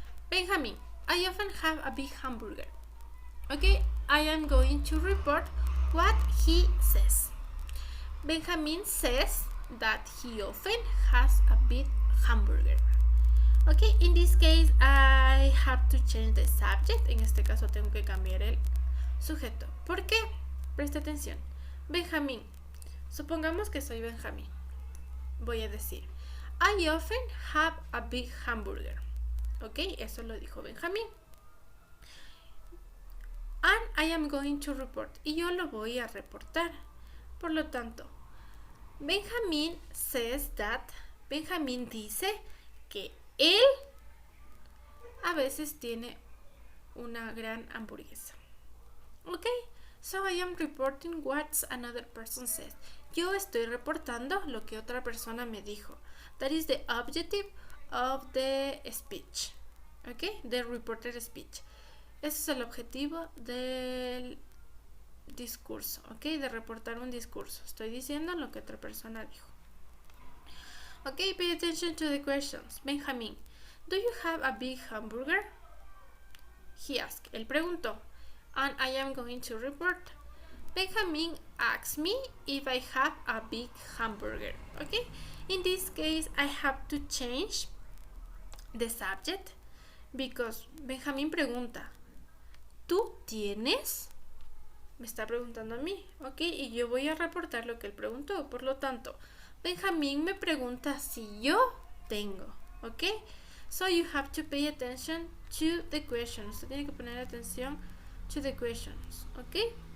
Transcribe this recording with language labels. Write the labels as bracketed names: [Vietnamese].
[English] Benjamin, I often have a big hamburger. Okay, I am going to report what he says. Benjamin says that he often has a big hamburger. Okay, in this case I have to change the subject. [Spanish] En este caso tengo que cambiar el sujeto. ¿Por qué? Presta atención. Benjamín. Supongamos que soy Benjamín. Voy a decir, [English] I often have a big hamburger. [Spanish] Ok, eso lo dijo Benjamín. [English] And I am going to report. [Spanish] Y yo lo voy a reportar. Por lo tanto, Benjamín [English] says that. [Spanish] Benjamín dice que él a veces tiene una gran hamburguesa. [English] Ok, so I am reporting what another person says. [Spanish] Yo estoy reportando lo que otra persona me dijo. [English] That is the objective of the speech. Ok, the reported speech. [Spanish] Ese es el objetivo del discurso. Ok, de reportar un discurso. Estoy diciendo lo que otra persona dijo. [English] Ok, pay attention to the questions. Benjamin, do you have a big hamburger? He asked. [Spanish] Él preguntó. [English] And I am going to report. Benjamin asked me if I have a big hamburger. Okay, in this case I have to change the subject because Benjamin [Spanish] pregunta, ¿tú tienes? Me está preguntando a mí, ok, y yo voy a reportar lo que él preguntó. Por lo tanto, Benjamin me pregunta si yo tengo, ok. [English] So you have to pay attention to the questions. [Spanish] Usted tiene que poner atención [English] to the questions, okay?